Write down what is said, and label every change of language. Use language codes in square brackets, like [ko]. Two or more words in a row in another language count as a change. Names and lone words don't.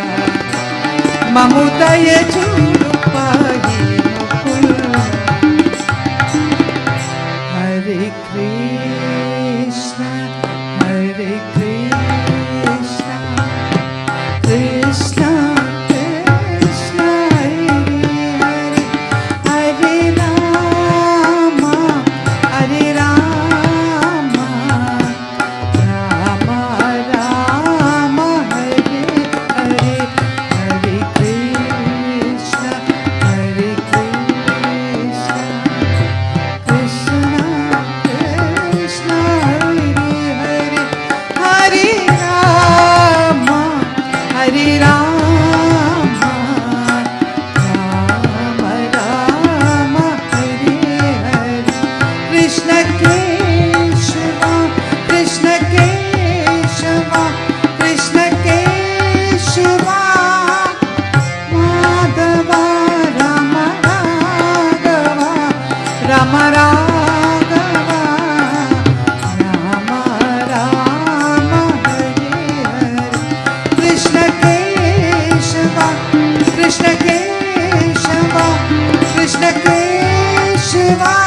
[te] మముదయ చూడుపాయి ముకుంద [sa] హరే కృష్ణ హరే కృష్ణ కృష్ణ కృష్ణ హరే హరే హరే రామ హరే రామ రామ రామ హరే హరే హరే కృష్ణ హరే కృష్ణ కృష్ణ కృష్ణ హరే హరే హరే రామ హరే రామ రామ రామ హరే హరే కృష్ణ కేశవ కృష్ణ కేశవ కృష్ణ కేశవ మాధవ రామ రాఘవ రామ రాఘవ రామ రామ హరే హరే కృష్ణ కేశవ కృష్ణ కేశవ కృష్ణ కేశవ